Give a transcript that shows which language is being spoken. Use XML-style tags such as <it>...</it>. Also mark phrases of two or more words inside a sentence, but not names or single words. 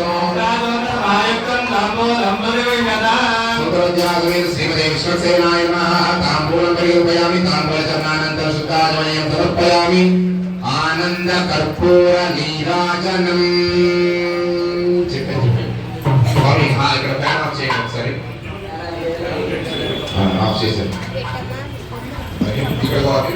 <sa>सूत्रोद्यागमेन श्रीमते विश्वसेनाय नमः ताम्बूलं परिरूपयामि ताम्बूलचरणानन्तरं शुद्धाचमनीयं समर्पयामि आनंद कर्पूर नीराजनम्</sa> <te>स्वामी ఇక్కడ</te> <en>fan off</en> <te>చేయండి ఒకసారి ఆఫ్ చేశాను ఇక్కడ</te>